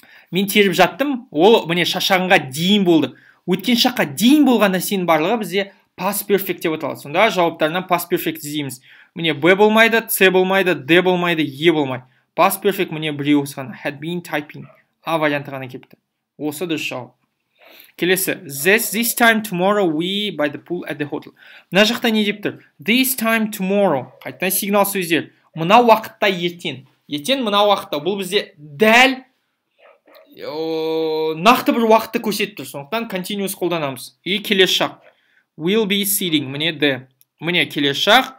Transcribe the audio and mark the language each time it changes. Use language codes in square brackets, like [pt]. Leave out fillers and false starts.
[kk] Мен теріп жаттым, ол міне шашағанға дейін болды. Өткен шаққа дейін болған нәрсенің барлығы бізде past perfect деп аталады. Сонда жауаптарынан past perfect іздейміз. Міне Б болмайды, С болмайды, Д болмайды, Е болмайды. Past perfect міне біреу осыған. Had been typing. А варианты ғана кепті. Осы дұрыс жауап. Келесі. [en] This time tomorrow we by the pool at the hotel. [kk] Мына жақта не деп тұр? [en] This time tomorrow. [kk] Қайтадан сигнал сөздер. Мына уақытта ертең. Ертең мына уақытта. Бұл бізде дәл нақты бір уақытты көрсетіп тұр. Сондықтан continuous қолданамыз. [ru] И [kk] келесі шақ. [en] Will be sitting. [kk] Міне Д. Міне келесі шақ.